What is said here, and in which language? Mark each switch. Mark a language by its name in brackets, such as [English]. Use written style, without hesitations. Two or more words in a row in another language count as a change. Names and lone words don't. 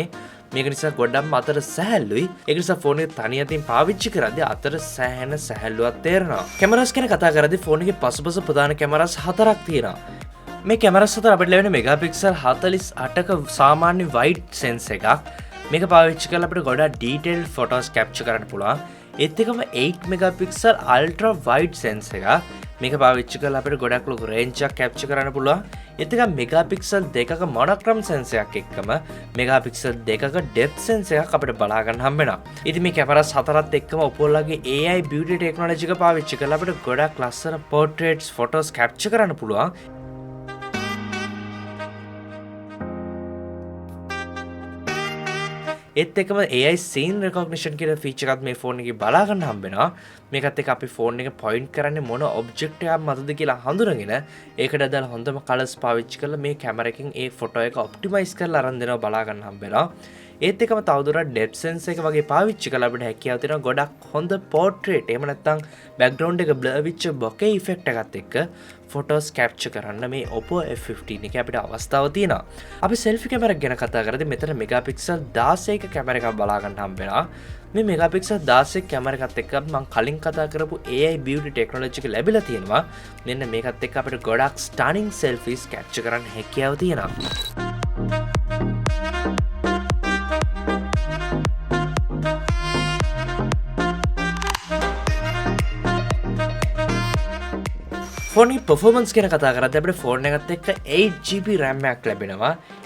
[Sinhala] මේක නිසා ගොඩක්ම අතර සැහැල්ලුයි. ඒක නිසා ෆෝන් එක තනි අතින් පාවිච්චි කරද්දී අතර සැහැණ සැහැල්ලුවක් තේරෙනවා. කැමරාස් ගැන කතා කරද්දී ෆෝන් එකේ පසුපස ප්‍රධාන කැමරාස් 4ක් තියෙනවා. මේ කැමරාස් හතර අපිට ලැබෙන මෙගාපික්සල් 48ක සාමාන්‍ය [English] wide sensor [Sinhala] එකක්. මේක පාවිච්චි කරලා අපිට ගොඩක් [English] detailed photos capture [Sinhala] කරන්න පුළුවන්. ඒත් එකම 8 [English] megapixel ultra wide sensor [Sinhala] එකක්. මේක පාවිච්චි කරලා අපිට ගොඩක් ලොකු range එකක් capture කරන්න පුළුවන්. ඒත් එක megapixel 2ක [English] monochrome sensor [Sinhala] එකක් එක්කම megapixel 2ක [English] depth sensor [Sinhala] එකක් අපිට බලා ගන්න හම්බෙනවා. ඉතින් මේ කැමරාස් හතරත් එක්කම Oppo ලගේ [English] AI beauty technology [Sinhala] එක පාවිච්චි කරලා අපිට ගොඩක් ලස්සන [English] portraits photos capture [Sinhala] කරන්න පුළුවන්. ඒත් එකම [English] AI scene recognition [Sinhala] කියන feature එකත් මේ ෆෝන් එකේ බලා ගන්න හම්බෙනවා. මේකත් එක්ක අපි ෆෝන් එක point කරන්නේ මොන object එකක් මතද කියලා හඳුනගෙන ඒකට අදාළ හොඳම colors පාවිච්චි කරලා මේ කැමරා එකෙන් ඒ ෆොටෝ එක optimize කරලා අරන් දෙනවා බලා ගන්න හම්බෙනවා. ඒත් එකම තවදුරටත් [English] depth sensor [Sinhala] එක වගේ පාවිච්චි කරලා අපිට හැකියාව තියෙනවා ගොඩක් හොඳ portrait එහෙම නැත්නම් background එක blur වෙච්ච [English] bokeh effect [Sinhala] එකත් එක්ක [English] photos capture [Sinhala] කරන්න මේ Oppo F15 එකේ අපිට අවස්ථාව තියෙනවා. අපි [English] selfie camera [Sinhala] ගැන කතා කරද්දී මෙතන megapixel 16ක කැමරා එකක් බලා ගන්න හම්බෙනවා. මේ megapixel 16ක කැමරා එකත් එක්ක මම කලින් කතා කරපු [English] AI beauty technology [Sinhala] එක ලැබිලා තියෙනවා. මෙන්න මේකත් එක්ක අපිට ගොඩක් [English] stunning selfies capture [Sinhala] කරන්න හැකියාව තියෙනවා. ෆෝන් එකේ performance ගැන කතා කරද්දී අපිට ෆෝන් එකත් එක්ක 8GB RAM එකක් ලැබෙනවා.